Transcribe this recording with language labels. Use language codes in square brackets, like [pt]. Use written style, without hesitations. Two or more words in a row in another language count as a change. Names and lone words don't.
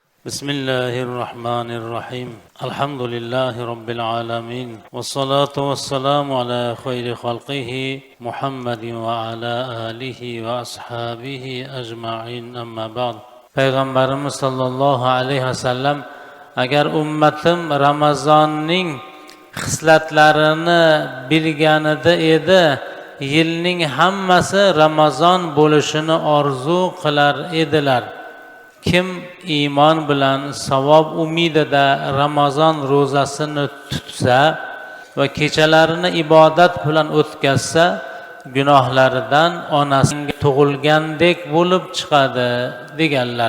[ar] بسم الله الرحمن الرحيم الحمد لله رب العالمين والصلاة والسلام على خير خلقه محمد وعلى آله وأصحابه أجمعين أما بعد [uz] Payg'ambarimiz [ar] صلى الله عليه وسلم [uz] agar ummatim Ramazonning xislatlarini bilganida edi yilning hammasi Ramazon bo'lishini orzu qilar edilar. Kim iymon bilan savob umidida Ramazon ro'zasini tutsa va kechalarini ibodat bilan o'tkazsa, gunohlaridan onasiga tug'ilgandek bo'lib chiqadi deganlar.